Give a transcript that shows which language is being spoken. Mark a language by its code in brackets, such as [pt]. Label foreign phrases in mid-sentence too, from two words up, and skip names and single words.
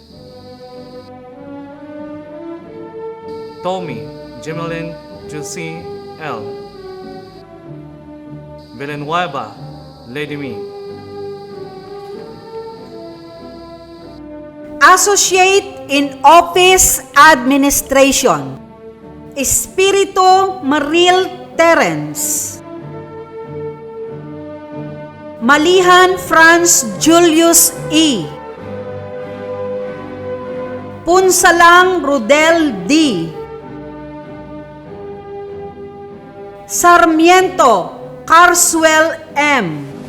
[en] Tommy Jemelin Juicy L. Villanueva Lady Me. Associate in Office Administration, Espiritu Maril Terence. Malihan Franz Julius E. Punsalang Rodel D. Sarmiento Carswell M.